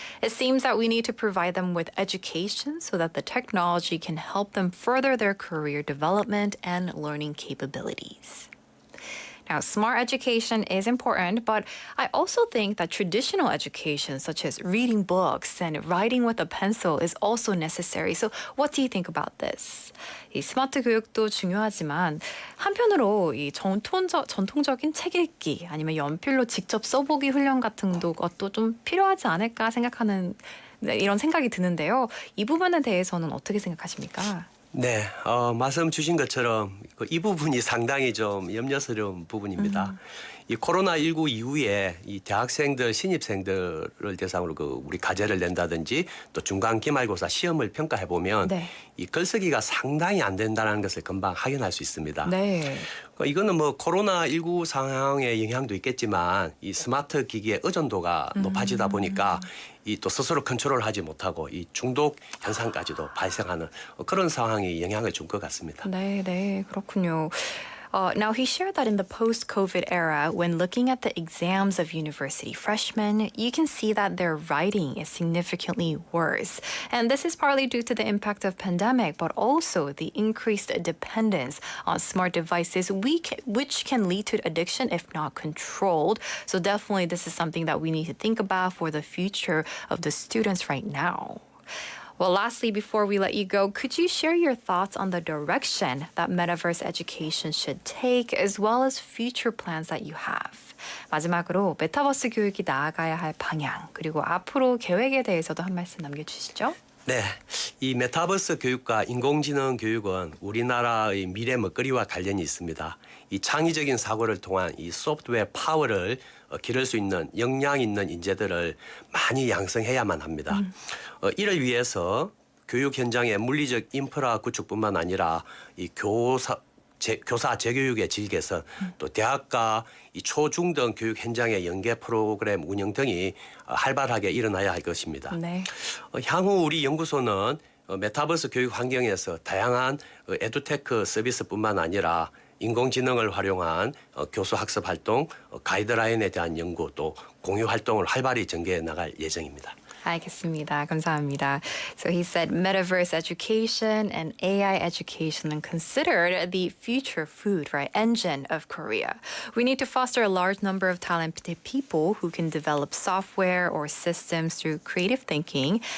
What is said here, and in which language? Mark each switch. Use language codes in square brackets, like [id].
[en] It seems that we need to provide them with education so that the technology can help them further their career development and learning capabilities. Now, smart education is important, but I also think that traditional education, such as reading books and writing with a pencil, is also necessary. So, what do you think about this? [ko] 이 스마트 교육도 중요하지만 한편으로 이 전통적인 책 읽기 아니면 연필로 직접 써보기 훈련 같은 것도 좀 필요하지 않을까 생각하는 이런 생각이 드는데요. 이 부분에 대해서는 어떻게 생각하십니까? 네, 말씀 주신 것처럼 이 부분이 상당히 좀 염려스러운 부분입니다. 이 코로나19 이후에 이 대학생들, 신입생들을 대상으로 우리 과제를 낸다든지 또 중간 기말고사 시험을 평가해 보면 네. 이 글쓰기가 상당히 안 된다는 것을 금방 확인할 수 있습니다. 네. 이거는 뭐 코로나19 상황의 영향도 있겠지만 이 스마트 기기의 의존도가 높아지다 보니까 이 또 스스로 컨트롤하지 못하고 이 중독 현상까지도 발생하는 그런 상황이 영향을 준 것 같습니다. 네, 네, 그렇군요. [en] Now, he shared that in the post-COVID era, when looking at the exams of university freshmen, you can see that their writing is significantly worse. And this is partly due to the impact of pandemic, but also the increased dependence on smart devices, which can lead to addiction if not controlled. So definitely this is something that we need to think about for the future of the students right now. Well, lastly, before we let you go, could you share your thoughts on the direction that metaverse education should take, as well as future plans that you have? [ko] 마지막으로 메타버스 교육이 나아가야 할 방향, 그리고 앞으로 계획에 대해서도 한 말씀 남겨주시죠. 네, 이 메타버스 교육과 인공지능 교육은 우리나라의 미래 먹거리와 관련이 있습니다. 이 창의적인 사고를 통한 이 소프트웨어 파워를 기를 수 있는 역량 있는 인재들을 많이 양성해야만 합니다. 이를 위해서 교육 현장의 물리적 인프라 구축뿐만 아니라 이 교사 재교육의 질 개선, 또 대학과 이 초중등 교육 현장의 연계 프로그램 운영 등이 활발하게 일어나야 할 것입니다. 네. 향후 우리 연구소는 메타버스 교육 환경에서 다양한 에듀테크 서비스뿐만 아니라 인공지능을 활용한 교수 학습 활동, 가이드라인에 대한 연구 또 공유 활동을 활발히 전개해 나갈 예정입니다. 알겠습니다. 감사합니다. [en] So he said metaverse education and AI education are considered the future food, right, engine of Korea. We need to foster a large number of talented people who can develop software or systems through creative thinking.